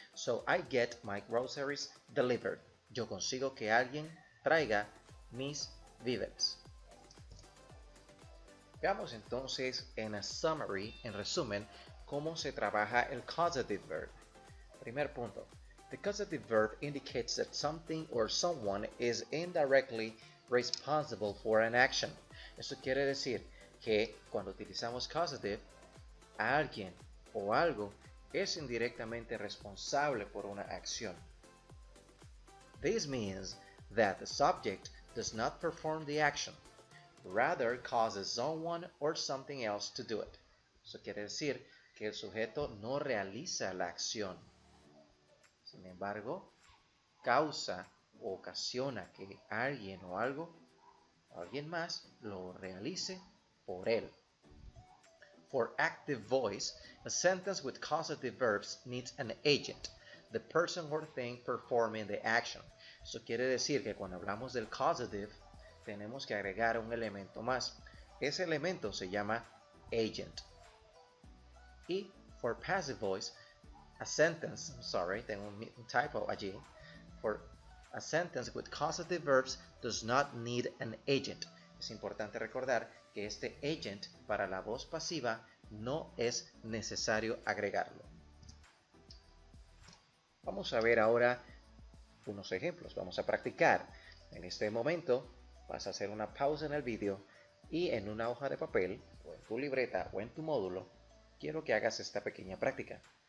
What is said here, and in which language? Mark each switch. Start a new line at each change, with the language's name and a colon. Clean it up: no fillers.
English: So I get my groceries delivered.
Spanish: Yo consigo que alguien traiga mis víveres. Veamos entonces en
English: a summary,
Spanish: en resumen, cómo se trabaja el causative verb. Primer punto.
English: The causative verb indicates that something or someone is indirectly responsible for an action.
Spanish: Esto quiere decir que cuando utilizamos causative, alguien o algo es indirectamente responsable por una acción.
English: This means that the subject does not perform the action, rather causes someone or something else to do it.
Spanish: Eso quiere decir que el sujeto no realiza la acción. Sin embargo, causa o ocasiona que alguien o algo, o alguien más, lo realice por él.
English: For active voice, a sentence with causative verbs needs an agent, the person or thing performing the action.
Spanish: Eso quiere decir que cuando hablamos del causative, tenemos que agregar un elemento más. Ese elemento se llama agent. Y
English: for passive voice, a sentence,
Spanish: tengo un typo allí.
English: For a sentence with causative verbs does not need an agent.
Spanish: Es importante recordar que este agent para la voz pasiva no es necesario agregarlo. Vamos a ver ahora unos ejemplos. Vamos a practicar. En este momento vas a hacer una pausa en el vídeo y en una hoja de papel, o en tu libreta o en tu módulo, quiero que hagas esta pequeña práctica.